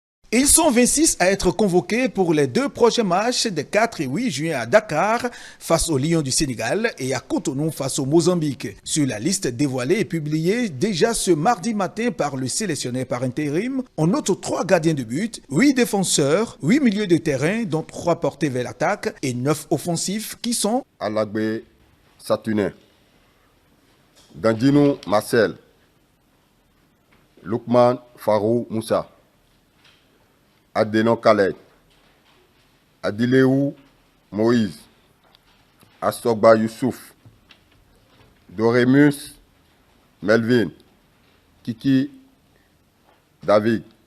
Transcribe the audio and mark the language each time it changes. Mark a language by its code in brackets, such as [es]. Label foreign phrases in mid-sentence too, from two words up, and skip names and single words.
[fr] Ils sont 26 à être convoqués pour les deux prochains matchs des 4 et 8 juin à Dakar face aux Lions du Sénégal et à Cotonou face au Mozambique. Sur la liste dévoilée et publiée déjà ce mardi matin par le sélectionneur par intérim, on note 3 gardiens de but, 8 défenseurs, 8 milieux de terrain dont 3 portés vers l'attaque et 9 offensifs qui sont Alagbe Satunin, Gandino Marcel, Lukman Farou Moussa, Adenon Khaled, Adileou Moïse, Astogba Youssouf, Doremus Melvin, Kiki David,